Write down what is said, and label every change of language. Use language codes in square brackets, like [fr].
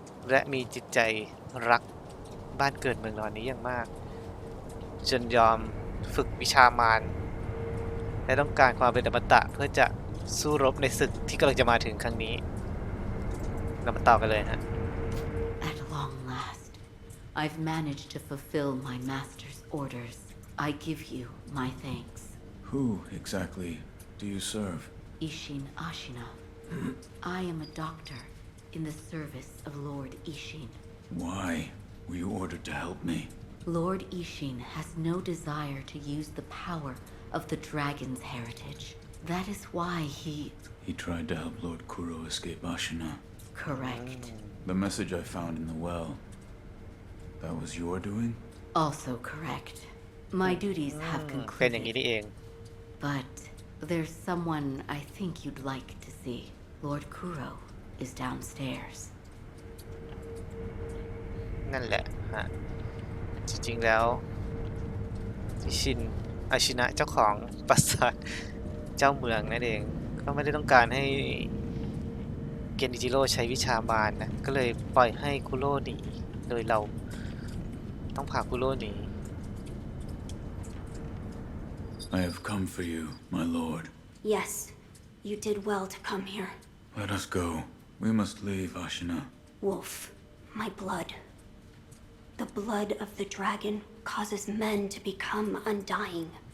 [th] และมีจิตใจรักบ้านเกิดเมืองนอนนี้อย่างมากจนยอมฝึกวิชามารและต้องการความเป็นอมตะเพื่อจะสู้รบในศึกที่กำลังจะมาถึงครั้งนี้เรามาต่อกันเลยฮะ [en] At long last, I've managed to fulfill my master's orders. I give you my thanks. Who exactly do you serve? Ishin Ashina. I am a doctor in the service of Lord Ishin. Why were you ordered to help me? Lord Ishin has no desire to use the power of the dragon's heritage. That is why He tried to help Lord Kuro escape Ashina. Correct. The message I found in the well, that was your doing? Also correct. My duties have [th] เป็นอย่างนี้ [en] concluded. [th] นี่เอง [en] But there's someone I think you'd like to see. Lord Kuro is downstairs. [th] นั่นแหละฮะจริงๆแล้วชินอาชินะเจ้าของปราสาทเจ้าเมืองนั่นเองก็ไม่ได้ต้องการให้เกนิจิโร่ใช้วิชามารนะก็เลยปล่อยให้คุโร่หนีโดยเราต้องพาคุโร่หนี [en] I have come for you, my lord. Yes, you did well to come here. Let us go. We must leave Ashina. Wolf, my blood. The blood of the dragon causes men to become undying.